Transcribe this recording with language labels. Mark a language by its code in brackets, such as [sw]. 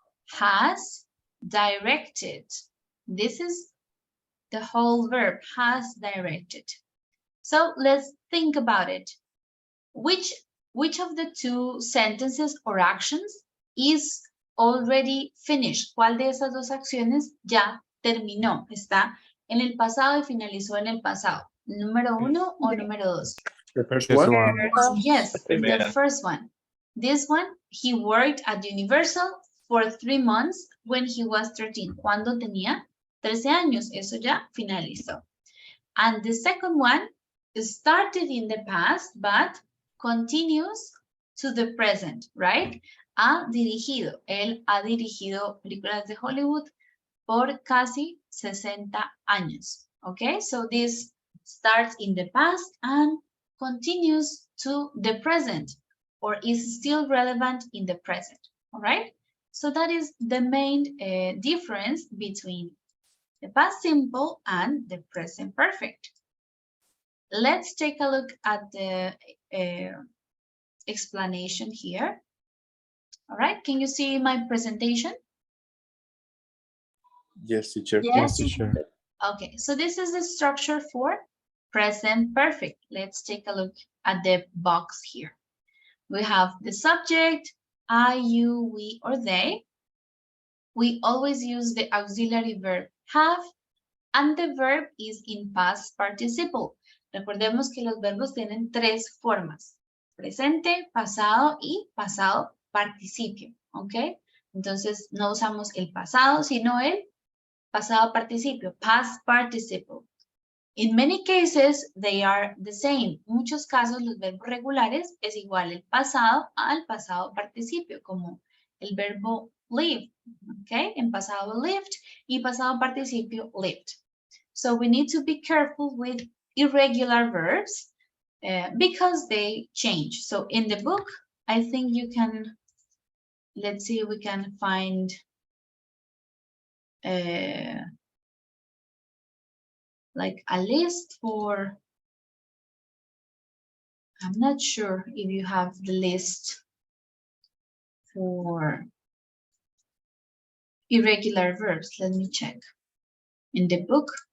[en] Has directed. This is the whole verb, has directed. So let's think about it. Which of the 2 sentences or actions is already finished? [es] ¿Cuál de esas 2 acciones ya terminó? Está en el pasado y finalizó en el pasado. ¿Número 1 o número 2? [en] The first one. Yes, the first one. This one, he worked at Universal for 3 months when he was 13. [es] Cuando tenía 13 años. Eso ya finalizó. [en] And the second one started in the past, but continues to the present, right? [es] Ha dirigido. Él ha dirigido películas de Hollywood por casi 60 años. [en] Okay, so this starts in the past and continues to the present, or is still relevant in the present. All right, so that is the main difference between the past simple and the present perfect. Let's take a look at the explanation here. All right, can you see my presentation? Yes, teacher. Yes, teacher. Okay, so this is the structure for present perfect. Let's take a look at the box here. We have the subject, I, you, we, or they. We always use the auxiliary verb have, and the verb is in past participle. [es] Recordemos que los verbos tienen 3 formas: presente, pasado y pasado participio. ¿Ok? Entonces no usamos el pasado, sino el pasado participio, [en] past participle. In many cases, they are the same. [es] En muchos casos, los verbos regulares es igual el pasado al pasado participio, como el verbo live, ¿ok? En pasado lived y pasado participio lived. [en] So we need to be careful with irregular verbs because they change. So in the book, I think you can, let's see if we can find like a list for, I'm not sure if you have the list for irregular verbs. Let me check. In the book.